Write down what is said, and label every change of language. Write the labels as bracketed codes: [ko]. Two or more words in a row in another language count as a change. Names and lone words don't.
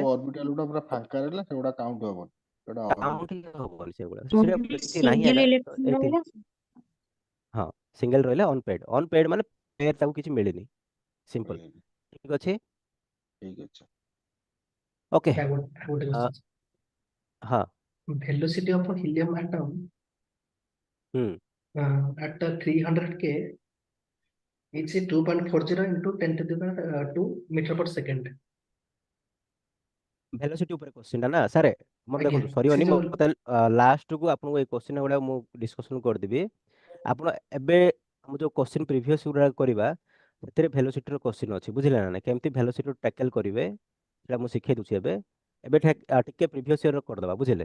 [or] ଅର୍ବିଟାଲ ଗୁଡା ପୁରା ଫାଙ୍କା ରହିଲା ସେଗୁଡା କାଉଣ୍ଟ ହବନି, ସେଟା ଅଲଗା। କାଉଣ୍ଟ ହିଁ ହବନି ସେଗୁଡା, ସେଟା କିଛି ନାହିଁ ଆଜ୍ଞା, ତ ହଁ, ସିଙ୍ଗଲ ରହିଲା ଅନପେଡ୍, ଅନପେଡ୍ ମାନେ ପେୟାର ତାକୁ କିଛି ମିଳିନି, ସିମ୍ପଲ, ମିଳିନି। ଠିକ ଅଛି, ଠିକ ଅଛି। ଓକେ। ଆଉ ଗୋଟେ question, ହଁ, [en] velocity of a helium atom [or] ହୁଁ, [en] at 300 K is 2.40 into 10 to the power 2 meter per second. [or] ଭେଲୋସିଟି ଉପରେ କ୍ୱେଶ୍ଚିନ୍ ନା ସାର୍ ମୋର ଆଜ୍ଞା ଦେଖନ୍ତୁ ସେ ସରିବନି ଯୋଉ ମତେ ଲାଷ୍ଟକୁ ଆପଣଙ୍କୁ ଏଇ କ୍ୱେଶ୍ଚିନ୍ ଗୁଡା ମୁଁ ଡିସ୍କସନ୍ କରିଦେବି। ଆପଣ ଏବେ ଆମ ଯୋଉ [en] question previous [or] ଗୁଡା କରିବା ସେଥିରେ ଭେଲୋସିଟିର କ୍ୱେଶ୍ଚିନ୍ ଅଛି ବୁଝିଲେ ନା ନାଇଁ କେମିତି [en] velocity tackle [or] କରିବେ ସେଟା ମୁଁ ଶିଖେଇ ଦଉଛି ଏବେ ଏବେ ଟିକେ [en] previous year [or] କରିଦେବା ବୁଝିଲେ।